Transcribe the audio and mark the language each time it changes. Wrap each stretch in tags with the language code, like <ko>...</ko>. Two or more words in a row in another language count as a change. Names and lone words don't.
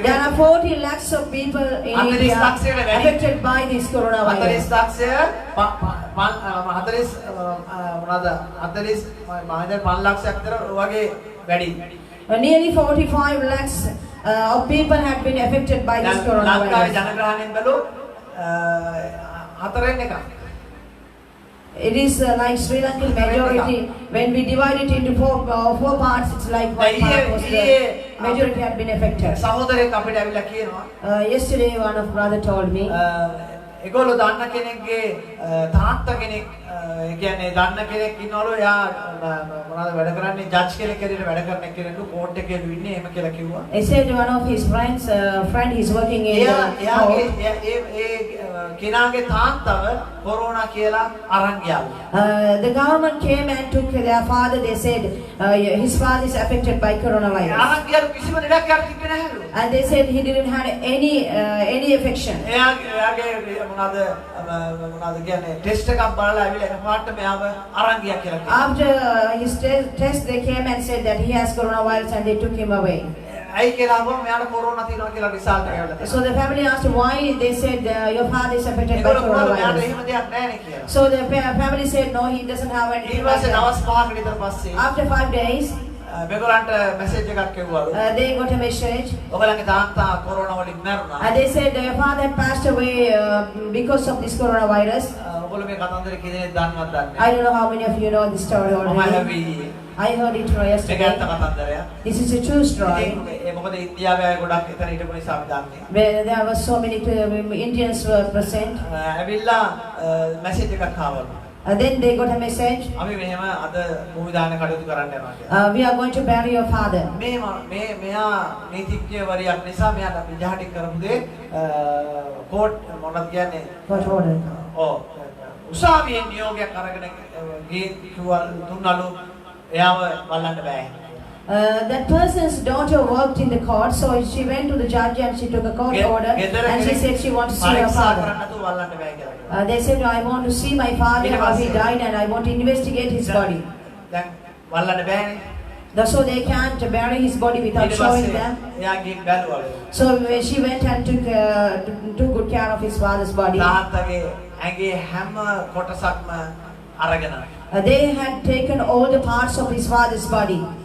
<en>There are 40 lakhs of people in 40 India</en> <si>ලක්ෂයට වැඩි.</si> <en>affected by this 40 coronavirus.</en> <si>ලක්ෂය 40 මොනවාද 40 මම හිතන්නේ 5 ලක්ෂයක් විතර වගේ වැඩි.</si> <en>Nearly 45 lakhs of people have been affected by this</en> <si>ලංකාවේ</si> <en>coronavirus.</en> <si>ජනග්‍රහණයෙන් බැලුවොත් හතරෙන් එකක්.</si> <en>It is like Sri Lankan majority. When we divide it into four parts, it's like one part was the majority had been affected.</en> <si>සහෝදරයෙක් අපිට ඇවිල්ලා කියනවා</si> <en>Yesterday, one of brother told me.</en> <si>ඒගොල්ලෝ දන්න කෙනෙක්ගේ තාත්තා කෙනෙක් ඒ කියන්නේ දන්න කෙනෙක් ඉන්නවලු එයා මොනවද වැඩ කරන්නේ ජජ් කෙනෙක් හැටියට වැඩ කරන කෙනෙක්ලු කෝට් එකේ ඉන්නේ එහෙම කියලා කිව්වා.</si> <en>He said one of his friend he's working in</en> <si>එයාගේ ඒ කෙනාගේ තාත්තව කොරෝනා කියලා අරන් ගියාලු.</si> <en>the government came and took their father. They said his father is affected by coronavirus.</en> <si>අරන් ගියාලු කිසිම දෙයක් යාට තිබ්බේ නැහැලු.</si> <en>And they said he didn't have any affection.</en> <si>එයාගේ මොනවද කියන්නේ ටෙස්ට් එකක් බලලා ඇවිල්ලා එකපාරට මෙයාව අරන් ගියා කියලා කිව්වා.</si> <en>After his test, they came and said that he has coronavirus and they took him away.</en> <si>ඇයි කියලා අහුවම මෙයාට කොරෝනා තියෙනවා කියලා රිසල්ට් එක ඇවිල්ලා තියෙනවා.</si> <en>So the family asked why. They said your father is affected by</en> <si>ඒගොල්ලෝ මෙයාට</si> <en>coronavirus.</en> <si>එහෙම දෙයක් නැහැ නේ කියලා.</si> <en>So the family said no, he doesn't have anything.</en> <si>ඊට</si> <en>Like</en> <si>පස්සේ</si> <en>that.</en> <si>දවස් 5කට විතර පස්සේ</si> <en>After 5 days,</en> <si>මේගොල්ලන්ට මැසේජ් එකක් එවුවලු.</si> <en>they got a message.</en> <si>ඔයගලගේ තාත්තා කොරෝනා වලින් මැරුණා.</si> <en>And they said your father had passed away because of this coronavirus.</en> <si>ඔයගොල්ලෝ මේ කතන්දර කීදෙනෙක් දන්නවද දන්නේ</si> <en>I don't know how many of you know this story</en> <si>නැහැ. මම</si> <en>already.</en> <si>හැවි</si> <en>I heard it</en> <si>මේක</si> <en>yesterday.</en> <si>ඇත්ත කතන්දරයක්.</si> <en>This is a true story.</en> <si>ඒ මොකද ඉන්දියාවේ අය ගොඩක් එතන හිටපු නිසා අපි දන්නේ.</si> <en>Where there were so many Indians were present.</en> <si>ඇවිල්ලා මැසේජ් එකක් ආවලු.</si> <en>Then they got a message.</en> <si>අපි මෙහෙම අද භූමි දාන කටයුතු කරන්න යනවා කියලා.</si> <en>We are going to bury your father.</en> <si>මෙයා නීතිඥවරියක් නිසා මෙයාට විජහටි කරපු දේ කෝට් මොනවද කියන්නේ?</si> <en>What order?</en> <si>ඔව් උසාවියේ නියෝගයක් අරගෙන දුන්නලු එයාව වල්ලන්න බෑ.</si> <en>That person's daughter worked in the court, so she went to the judge and she took a court order and she said she wants to see her father. They said, I want to see my father, how he died, and I want to investigate his body.</en> <si>දැන් වල්ලන්න බෑනේ.</si> <en>So they can't bury his body without showing them. So she went and took good care of his father's body. They had taken all the parts of his father's body.</en>